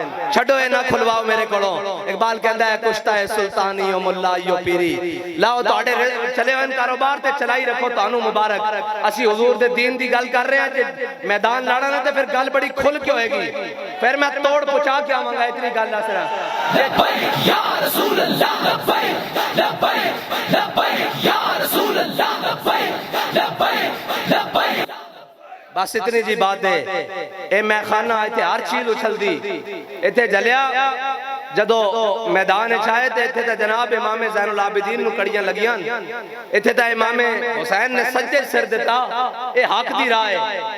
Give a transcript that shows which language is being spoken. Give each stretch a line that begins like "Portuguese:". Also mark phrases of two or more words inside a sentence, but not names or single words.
Punjabi: چھڈو اے نہ کھلواؤ میرے کولوں۔ اقبال
Urdu: کہتا ہے کشتہ ہے سلطانی او ملا یو پیری,
Punjabi: لاؤ تہاڈے چلے ہوئے کاروبار تے چلائی رکھو، تہانوں مبارک. اسی حضور دے دین دی گل کر رہے ہیں، جے میدان لانا نہ تے پھر گل بڑی کھل کے ہوئے گی، پھر میں توڑ پہنچا کے آواں گا. اتنی گل دس رہا
Arabic: لبيك يا رسول الله، لبيك لبيك لبيك يا رسول الله، لبيك لبيك لبيك.
Urdu: بس اتنی جی بات ہے.
Punjabi: اے میں کھانا ایتھے ہر چیز اچھلدی، ایتھے جلیا جدوں میدان چاہے تے ایتھے جناب امام زین العابدین نوں کڑیاں لگیاں، ایتھے تاں امام حسین نے سچے سر دتا. اے حق دی راہ ہے.